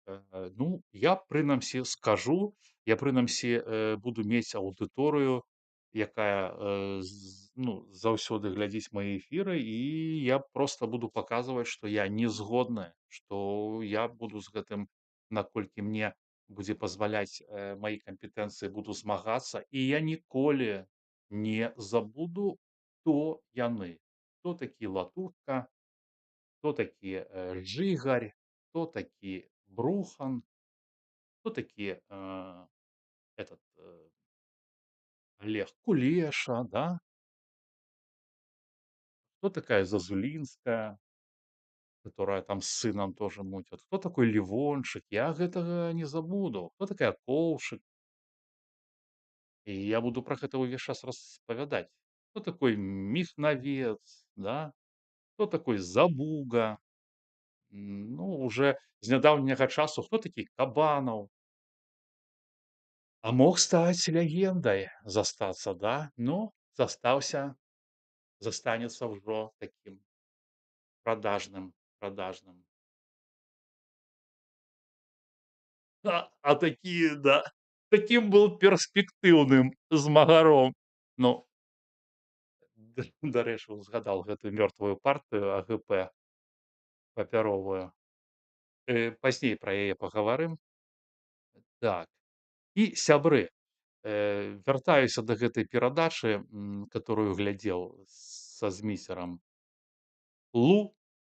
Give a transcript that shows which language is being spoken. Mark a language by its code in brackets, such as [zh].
[be] Ну, я прынамсі скажу, я прынамсі, буду мець аўдыторыю, якая, заўсёды глядзіць мае эфіры, і я проста буду паказваць, што я не згодны, што я буду з гэтым, наколькі мне будзе пазваляць, маі кампетэнцыі, буду змагацца. І я ніколі не забуду, хто яны, хто такі Латушка, кто такие, Жигарь, кто такие Брухан, кто такие, этот, Олег Кулеша, да, [ru] кто такая Зазулинская, которая там с сыном тоже мутит, кто такой Ливончик, [be] я гэтага не забуду, [ru] кто такая Коўшык, и я буду про [be] гэта ўвесь час распавядаць. [ru] Кто такой Михновец, да, кто такой Забуга, ну, уже [be] з нядаўняга часу, [ru] кто такі Кабанаў. [be] А мог стаць легендай, застацца, да? Ну, застаўся, застанецца ўжо такім продажным. А такі, да, таким был перспектыўным змагаром. Ну, дарэчы, узгадаў гэтую мёртвую партыю АГП папяровую. Пазней пра яе пагаварым. Так. І сябры, вяртаюся да гэтай перадачы, которую глядзеў са змейсерам Лукашуком.